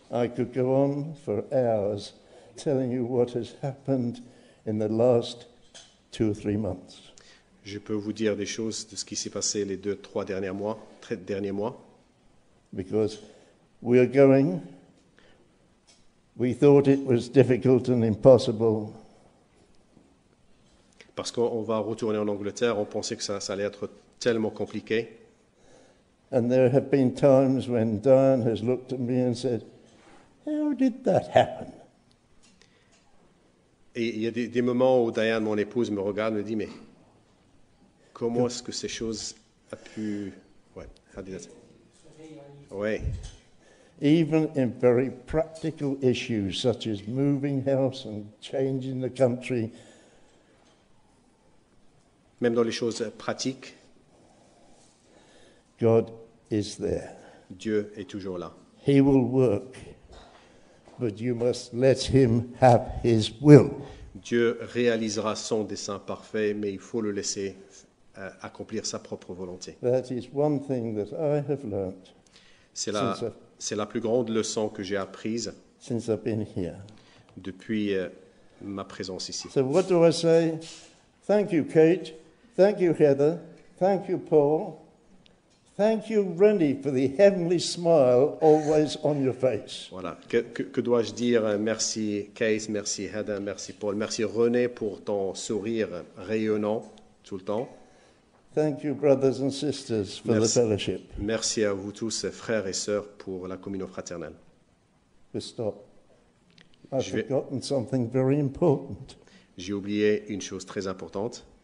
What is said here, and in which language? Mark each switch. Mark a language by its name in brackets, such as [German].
[English] I could go on for hours telling you what has happened in the last 2 or 3 months. [French] Je peux vous dire des choses de ce qui s'est passé les 2-3 derniers mois. [English] Because we are going, we thought it was difficult and impossible. [French] Parce qu'on va retourner en Angleterre, on pensait que ça allait être tellement compliqué. [English] And there have been times when Diane has looked at me and said, "How did that happen?" [French] Et il y a des moments où Diane, mon épouse, me regarde et me dit, mais comment est-ce que ces choses ont pu... Ouais, ouais. [English] Even in very practical issues such as moving house and changing the country, [French] Même dans les choses pratiques, [English] God is there. [French] Dieu est toujours là. [English] He will work, but you must let him have his will. [French] Dieu réalisera son dessein parfait, mais il faut le laisser accomplir sa propre volonté. [English] That is one thing that I have learnt [French] C'est la plus grande leçon que j'ai apprise [English] since I've been here. [French] depuis ma présence ici. [English] So what do I say? Thank you, Kate. Thank you, Heather. Thank you, Paul. Thank you, Rennie, for the heavenly smile always on your face. [French] Voilà. Que dois-je dire? Merci Kate, merci Heather, merci Paul, merci René pour ton sourire rayonnant tout le temps. [English] Thank you, brothers and sisters, for the fellowship. [French] Merci à vous tous, frères et sœurs, pour la communion fraternelle. [English] But stop. I've forgotten something very important. [French] J'ai oublié une chose très importante.